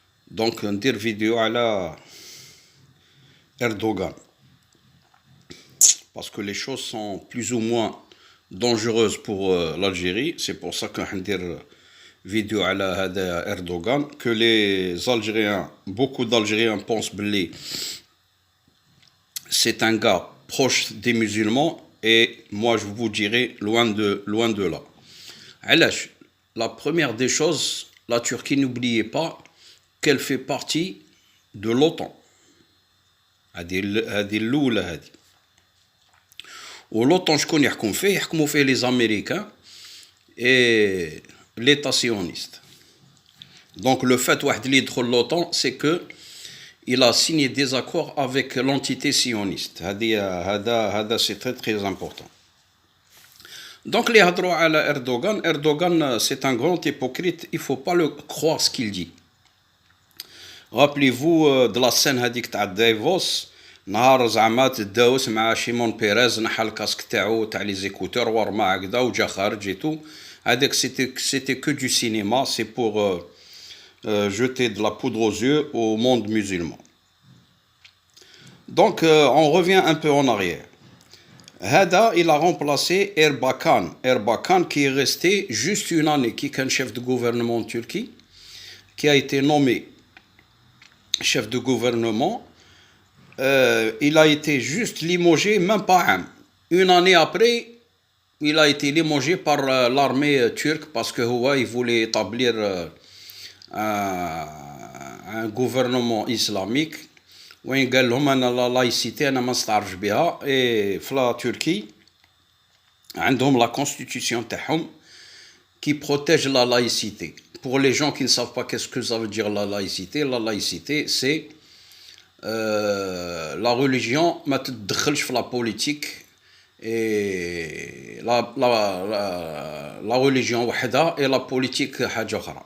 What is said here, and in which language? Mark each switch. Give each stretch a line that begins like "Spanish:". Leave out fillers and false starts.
Arabic: Donc ندير فيديو على Erdogan.
French: Parce que les choses sont plus ou moins dangereuses pour l'Algérie. C'est pour ça que ندير vidéo على هذا Erdogan, que les Algériens, beaucoup d'Algériens pensent que c'est un gars proche des musulmans, et moi je vous dirais loin de là.
Arabic: علاش?
French: La première des choses, la Turquie, n'oubliez pas qu'elle fait partie de l'OTAN.
Arabic: هذه الأولى هذه. ولوطون شكون يحكم فيه؟ يحكموا فيه
French: les Américains et l'État sioniste. Donc le fait
Arabic: واحد اللي يدخل
French: l'OTAN, c'est que il a signé des accords avec l'entité sioniste. هذا c'est très très important. Donc les
Arabic: هضروا على
French: Erdogan, c'est un grand hypocrite, il faut pas le croire ce qu'il dit. Rappelez-vous de la scène
Arabic: هذيك تاع دايفوس، نهار زعما تداوس مع شيمون بيريز، نحى الكاسك تاعو تاع لي زيكوتور ورمى هكذا وجا خارج
French: et tout. هذاك c'était que du cinéma, c'est pour jeter de la poudre aux yeux au monde musulman. Donc on revient un peu en arrière. Hada, il a remplacé Erbakan qui est resté juste une année, qui est un chef de gouvernement en Turquie, qui a été nommé chef de gouvernement. Il a été juste limogé, même pas un. Une année après, il a été limogé par l'armée turque parce que il voulait établir un gouvernement islamique.
Arabic: وين قال لهم انا لا لايسيتي انا ما نستعرفش بها. اي في تركي عندهم لا constitution تاعهم
French: qui protège la laïcité. Pour les gens qui ne savent pas qu'est-ce que ça veut dire la laïcité, c'est la religion
Arabic: ما تتدخلش في
French: la politique, et la religion
Arabic: وحدها
French: et la politique
Arabic: حاجة أخرى.